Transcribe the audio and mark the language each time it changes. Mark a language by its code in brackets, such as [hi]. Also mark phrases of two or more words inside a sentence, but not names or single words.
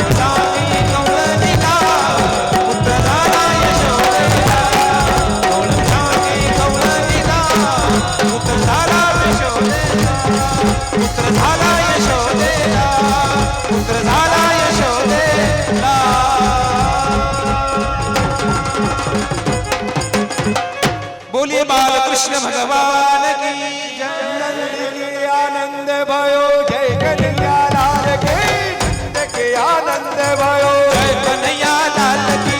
[mr] साकी गवळ दिला पुत्र झाला यशोदेला गवळ साकी गवळ दिला पुत्र झाला यशोदेला पुत्र झाला यशोदेला पुत्र झाला यशोदेला [hi] बोलिए बालकृष्ण भगवान की जय नंद के आनंद भयो जय कन्हैया लाल के नंद के आनंद भयो जय कन्हैया लाल की